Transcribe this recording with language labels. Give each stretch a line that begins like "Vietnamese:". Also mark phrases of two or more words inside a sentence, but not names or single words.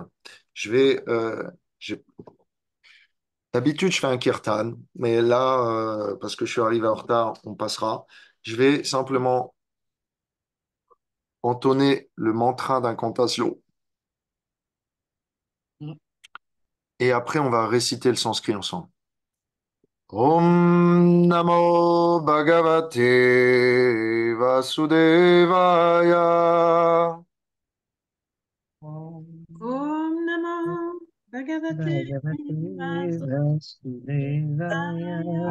French: Je vais, je- D'habitude, je fais un kirtan, mais là, parce que je suis arrivé en retard, on passera. Je vais simplement entonner le mantra d'incantation et après, on va réciter le sanskrit ensemble.
Sanskrit: Om Namo Bhagavate Vasudevaya. Om Namo Bhagavate Bhagavate Vasudevaya. Vasudevaya.